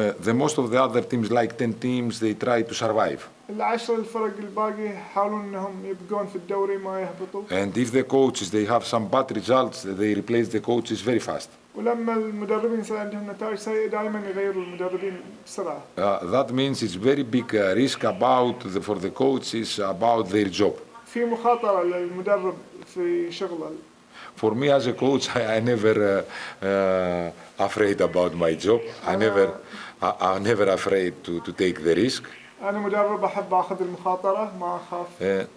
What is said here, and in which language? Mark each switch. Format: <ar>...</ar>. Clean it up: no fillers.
<en>The most of the other teams, like 10 teams, they try to survive.</en> <ar>العشر الفرق الباقي يحاولون إنهم يبقون في الدوري ما يهبطوا.</ar> <en>And if the coaches they have some bad results, they replace the coaches very fast.</en> <ar>ولما المدربين يصير عندهم نتائج سيئة دائما يغيروا المدربين بسرعة.</ar> <en>That means it's very big risk for the coaches about their job.</en> <ar>في مخاطرة للمدرب في شغله.</ar> <en>For me as a coach, I never afraid about my job. I'm never afraid to take the risk.</en> <ar>أنا مدرب أحب أخذ المخاطرة ما أخاف.</ar>